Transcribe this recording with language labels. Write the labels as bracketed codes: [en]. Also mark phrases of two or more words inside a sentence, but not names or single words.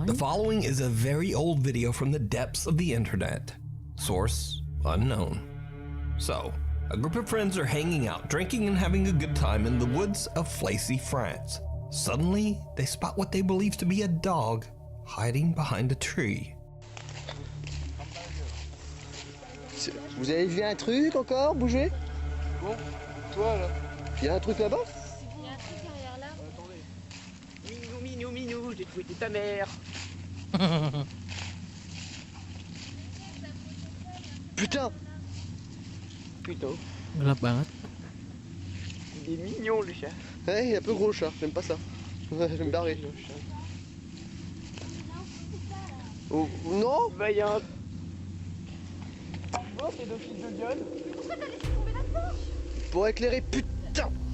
[en] The following is a very old video from the depths of the internet. Source unknown. So, a group of friends are hanging out, drinking and having a good time in the woods of Flacy, France. Suddenly, they spot what they believe to be a dog hiding behind a tree. [fr] Vous avez vu un truc encore bouger? Bon, toi là. Il y a un truc là-bas? Il y a un truc derrière là. Attendez. Minou, j'ai trouvé ta mère. Putain! Putain. [id] Gelap banget. [fr] Il est mignon le chat. Ouais, il est un peu gros le chat, j'aime pas ça. Je vais me barrer. Oh, non? Bah y'a un... Oh, c'est deux fils de gueule. Pourquoi t'as laissé tomber là-dedans? Pour éclairer, putain!